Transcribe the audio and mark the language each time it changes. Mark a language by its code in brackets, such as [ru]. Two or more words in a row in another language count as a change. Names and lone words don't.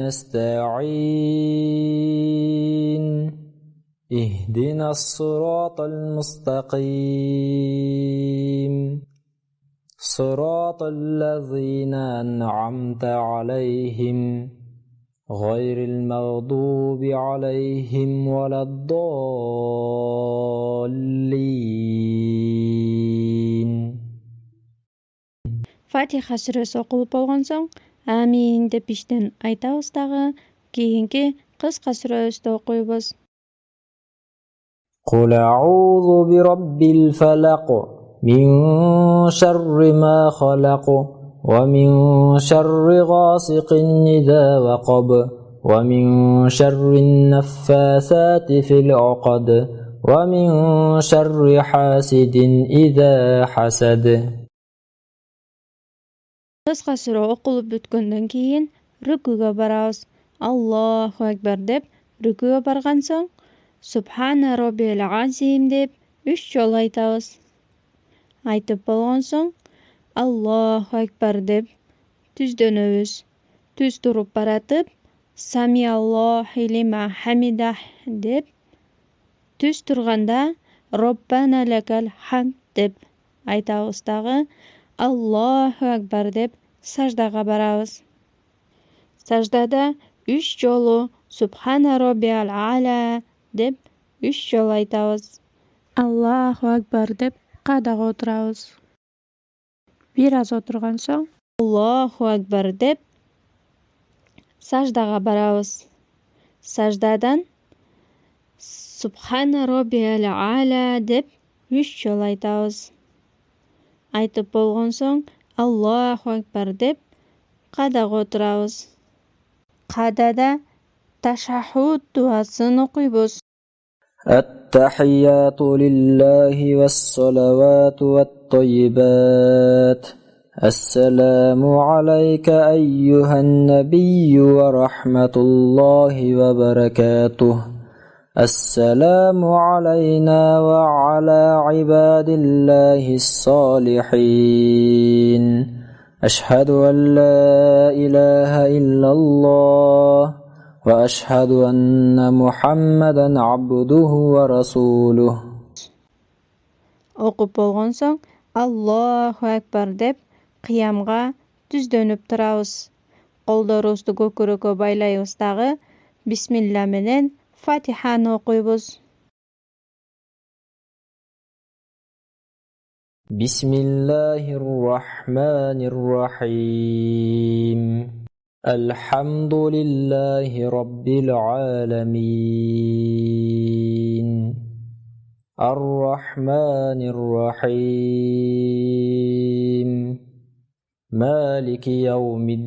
[ar] نستعين اهدنا الصراط المستقيم صراط الذين أنعمت عليهم غير المغضوب عليهم ولا الضالين. [uz] Fatiha surasi o'qilib bo'lgan so'ng amin deb ishdan aytamiz дағы keyingi qisqa surasini o'qiymiz. [ar] قل أعوذ برب الفلق من شر ما خلق ومن شر غاسق إذا وقب ومن شر النفاثات في العقد ومن شر حاسد إذا حسد. [uz] Qisqa sura o'qilib bitgandan keyin rukuga boramiz. [ar] الله أكبر [uz] deb rukuga borgan so'ng [ar] سبحان ربي العظيم [uz] deb 3 yo'l aytamiz. Aytib bo'lgan so'ng [ar] الله أكبر [uz] deb түздөнөбүз. [ky] Түз туруп баратып, [ar] سمع الله لمن حمده [ky] деп, түз турганда [ar] ربنا لك الحمد [ky] деп айтабыз дагы, [ar] الله أكبر [ky] деп саждага барабыз. Саждада 3 жолу [ar] سبحان ربي الأعلى [ky] деп 3 жолу айтабыз. [ar] الله أكبر [ky] деп каадага отурабыз. Бир аз отурган соң [ar] الله أكبر [ky] деп саждага барабыз. Саждадан [ar] سبحان ربي الأعلى [ky] деп 3 жолу айтабыз. Айтып болгон соң [ar] الله أكبر [ky] деп каадага отурабыз. Каадада ташаххуд дуасын окуйбуз. [ar] التحيات لله والصلوات والطيبات السلام عليك أيها النبي ورحمة الله وبركاته السلام علينا وعلى عباد الله الصالحين أشهد أن لا إله إلا الله وأشهد أن محمدا عبده ورسوله. [ky] Окуп болгон соң [ar] الله أكبر [ky] деп кыямга түздөнүп турабыз. Колдорубузду көкүрөккө байлайбыз дагы бисмилла менен Фатиханы окуйбуз. [ar] بسم الله الرحمن الرحيم الحمد لله رب العالمين الرحمن الرحيم مالك يوم